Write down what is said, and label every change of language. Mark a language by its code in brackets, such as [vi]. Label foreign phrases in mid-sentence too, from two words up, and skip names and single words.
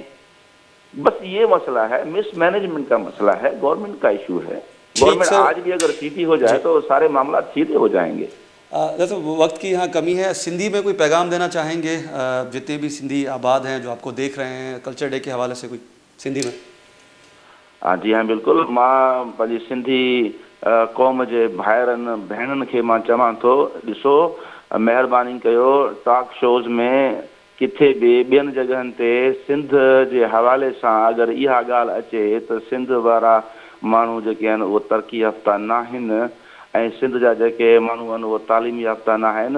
[ur] بس یہ مسئلہ ہے, مس مینجمنٹ کا مسئلہ ہے, گورنمنٹ کا ایشو ہے. ٹھیک گورنمنٹ سر. آج بھی اگر سیدھی ہو جی جائے تو سارے معاملات سیدھے ہو جائیں گے. جیسے وقت کی یہاں کمی ہے, سندھی میں کوئی پیغام دینا چاہیں گے جتنے بھی سندھی آباد ہیں جو آپ کو دیکھ رہے ہیں کلچر ڈے کے حوالے سے, کوئی سندھی میں؟ جی ہاں بالکل. [sd] मां पंहिंजी सिंधी क़ौम जे भाइरनि भेणनि खे मां चवां थो, ॾिसो महिरबानी कयो टॉक शोज़ में किथे बि ॿियनि जॻहनि ते सिंध जे हवाले सां अगरि इहा ॻाल्हि अचे त सिंध वारा माण्हू जेके आहिनि उहे तरक़ी याफ़्ता न आहिनि ऐं सिंध जा जेके माण्हू आहिनि उहे तालीम याफ़्ता न आहिनि.